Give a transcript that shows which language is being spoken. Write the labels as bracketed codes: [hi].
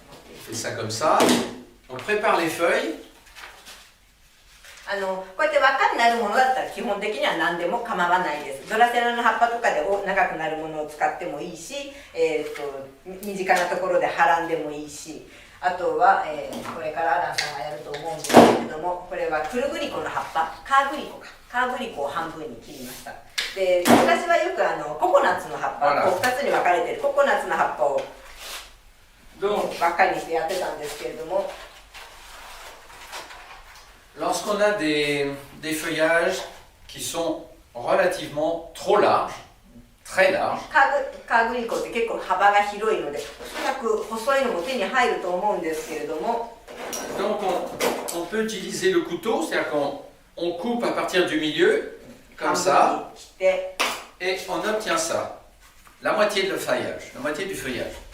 [fr] On fait ça comme ça. On prépare les feuilles. [ja] こうやって輪っかになるものだったら基本的には何でも構わないです。ドラセナの葉っぱとかで長くなるものを使ってもいいし、身近なところではらんでもいいし、あとは、これからアランさんがやると思うんですけれども、これはクルグリコの葉っぱ、カーグリコを半分に切りました。で、昔はよくココナッツの葉っぱ、こう2つに分かれているココナッツの葉っぱをばっかりにしてやってたんですけれども。 [fr] Lorsqu'on a des feuillages qui sont relativement trop larges, très larges, [ja] カーグリコって結構幅が広いので、おそらく細いのも手に入ると思うんですけれども。 [fr] donc on peut utiliser le couteau, c'est-à-dire qu'on coupe à partir du milieu, comme ça, et on obtient ça, la moitié de le feuillage, la moitié du feuillage.